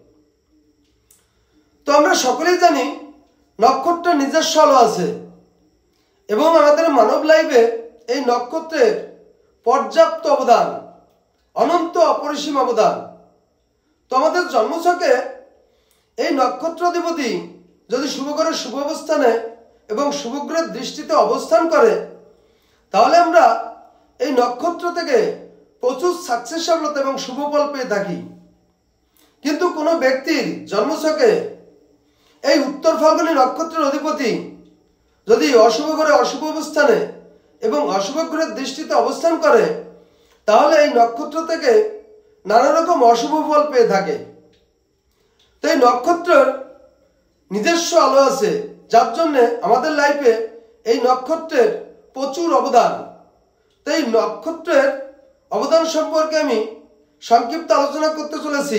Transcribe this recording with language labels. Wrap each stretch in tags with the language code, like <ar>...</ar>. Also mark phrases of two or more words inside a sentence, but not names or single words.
<bn>তো আমরা সকলেই জানি নক্ষত্র নিজস্ব আলো আছে এবং আমাদের মানব লাইফে এই নক্ষত্রের পর্যাপ্ত অবদান, অনন্ত অপরিসীম অবদান। তো আমাদের জন্মছকে এই নক্ষত্রাধিপতি যদি শুভ গ্রহ শুভ অবস্থানে এবং শুভ গ্রহ দৃষ্টিতে অবস্থান করে তাহলে আমরা এই নক্ষত্র থেকে প্রচুর সাকসেস সফলতা এবং শুভ ফল পেয়ে থাকি। কিন্তু কোনো ব্যক্তির জন্মছকে এই উত্তর ফাল্গুনী নক্ষত্রের অধিপতি যদি অশুভ গ্রহ অশুভ অবস্থানে এবং অশুভ গ্রহ দৃষ্টিতে অবস্থান করে তাহলে এই নক্ষত্র থেকে নানা রকম অশুভ ফল পেয়ে থাকে। तो এই নক্ষত্রের নিজস্ব আলো আছে যার জন্য আমাদের লাইফে এই নক্ষত্রের প্রচুর অবদান। তো এই নক্ষত্রের অবদান সম্পর্কে আমি সংক্ষিপ্ত আলোচনা করতে চলেছি।</bn>